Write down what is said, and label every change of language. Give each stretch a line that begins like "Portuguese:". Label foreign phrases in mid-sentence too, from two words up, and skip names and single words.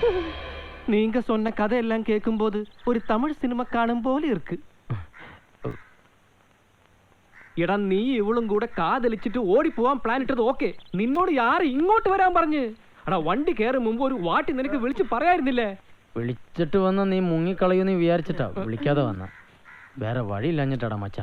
Tamil: நீங்க சொன்ன கதையெல்லாம் கேட்கும்போது ஒரு தமிழ் சினிமா காணும் போல இருக்கு.
Malayalam: എടാ നീ ഇവളും കൂടെ കാതലിച്ചിട്ട് ഓടിപ്പോവാൻ പ്ലാൻ ഇട്ടത് ഓക്കെ. നിന്നോട് ആര് ഇങ്ങോട്ട് വരാൻ പറഞ്ഞ്? എടാ വണ്ടി കയറും മുമ്പ് ഒരു വാട്ടി നിനക്ക് വിളിച്ച് പറയായിരുന്നില്ലേ? വിളിച്ചിട്ട് വന്ന നീ മുങ്ങിക്കളയുമെന്ന് വിചാരിച്ചിട്ടാ വിളിക്കാതെ വന്ന. വേറെ വഴിയില്ലഞ്ഞിട്ടാടാ മച്ചാ.